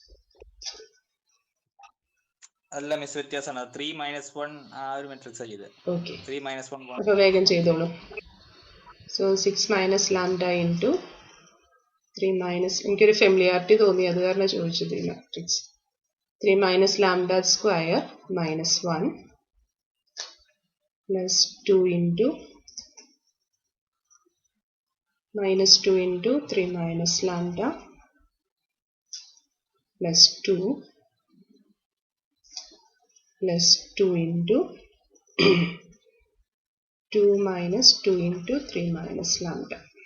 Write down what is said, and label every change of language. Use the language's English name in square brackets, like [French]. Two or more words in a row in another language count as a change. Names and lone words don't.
[Malayalam] അല്ല മിസ്, വ്യത്യാസമാണ്. 3 - 1 ആ ഒരു മാട്രിക്സ് ചെയ്തത്. ഓക്കേ, 3 - 1 അപ്പോൾ വേഗം ചെയ്തോളൂ. [English] so 6 minus lambda into 3 minus, [Malayalam] എനിക്കൊരു ഫെമിലിയാരിറ്റി തോന്നി, അത് കാരണം ചോദിച്ചത് ഈ മാട്രിക്സ്. [English] 3 minus lambda square minus 1 plus 2 into minus 2 into 3 minus lambda plus 2 plus 2 into 2 minus 2 into 3 minus lambda.